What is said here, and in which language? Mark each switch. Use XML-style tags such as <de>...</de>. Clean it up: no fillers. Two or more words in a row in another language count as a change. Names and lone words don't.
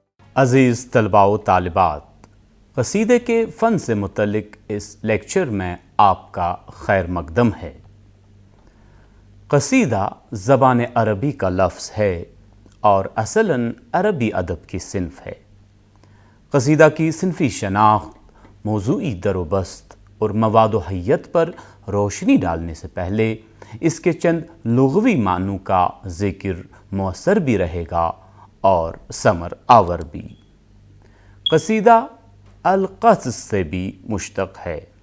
<ur>عزیز طلباء و طالبات، قصیدے کے فن سے متعلق اس لیکچر میں آپ کا خیر مقدم ہے۔ قصیدہ زبان عربی کا لفظ ہے اور اصلاً عربی ادب کی صنف ہے۔ قصیدہ کی صنفی شناخت، موضوعی در و بست اور مواد و حیت پر روشنی ڈالنے سے پہلے اس کے چند لغوی معنوں کا ذکر مؤثر بھی رہے گا اور ثمر آور بھی۔ قصیدہ القصد سے بھی مشتق ہے۔</ur>